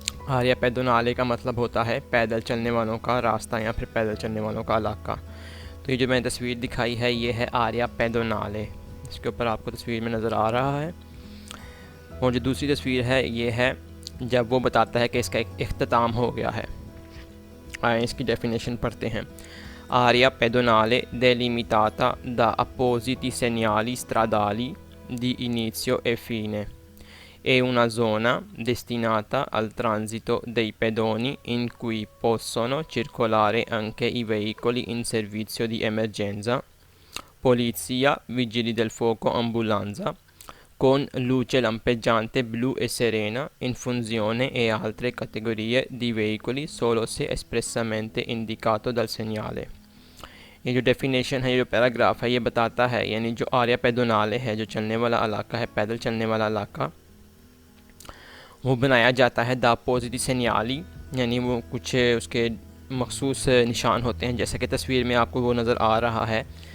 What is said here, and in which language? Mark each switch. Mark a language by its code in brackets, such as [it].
[hi] आरिया पेडोनाले का मतलब होता है पैदल चलने वालों का रास्ता या फिर पैदल चलने वालों का इलाका। तो ये जो मैंने तस्वीर दिखाई है ये है आरिया पेडोनाले, इसके ऊपर आपको तस्वीर में नज़र आ रहा है। और जो दूसरी तस्वीर है ये है जब वो बताता है कि इसका एक इख्तिताम हो गया है। आए इसकी डेफिनेशन पढ़ते हैं। [it] Area pedonale delimitata da appositi segnali stradali di inizio e fine. È una zona destinata al transito dei pedoni in cui possono circolare anche i veicoli in servizio di emergenza, polizia, vigili del fuoco, ambulanza, con luce lampeggiante blu e serena in funzione e altre categorie di veicoli solo se espressamente indicato dal segnale। [hi] ये जो definition है, ये जो paragraph है, ये बताता है यानी जो आरिया पेडोनाले है, जो चलने वाला इलाका है, पैदल चलने वाला इलाका, वो बनाया जाता है द अपोजिट सेनियाली, यानी वो कुछ उसके मखसूस निशान होते हैं, जैसा कि तस्वीर में आपको वो नज़र आ रहा है।